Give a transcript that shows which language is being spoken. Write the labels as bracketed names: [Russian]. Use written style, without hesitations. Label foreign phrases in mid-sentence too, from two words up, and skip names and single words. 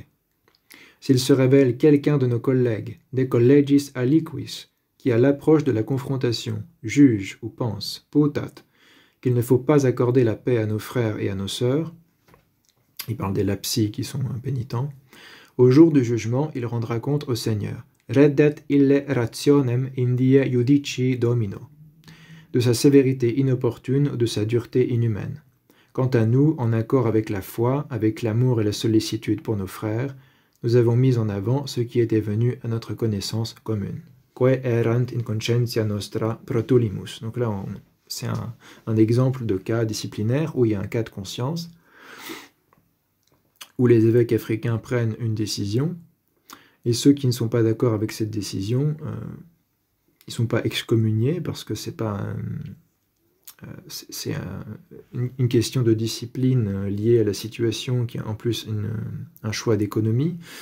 [French] S'il se révèle quelqu'un de nos collègues, [Latin] des collegis aliquis, [French] qui à l'approche de la confrontation juge ou pense, putat, qu'il ne faut pas accorder la paix à nos frères et à nos sœurs, il parle des lapsi qui sont impénitents, au jour du jugement, il rendra compte au Seigneur. [Latin] Reddet ille rationem indie judici domino, [French] de sa sévérité inopportune ou de sa dureté inhumaine. Quant à nous, en accord avec la foi, avec l'amour et la sollicitude pour nos frères, nous avons mis en avant ce qui était venu à notre connaissance commune. [Latin] Que erant in conscientia nostra protulimus. [French] Donc là, c'est un exemple de cas disciplinaire où il y a un cas de conscience, où les évêques africains prennent une décision, et ceux qui ne sont pas d'accord avec cette décision, ils ne sont pas excommuniés, parce que c'est pas une question de discipline liée à la situation, qui a en plus un choix d'économie.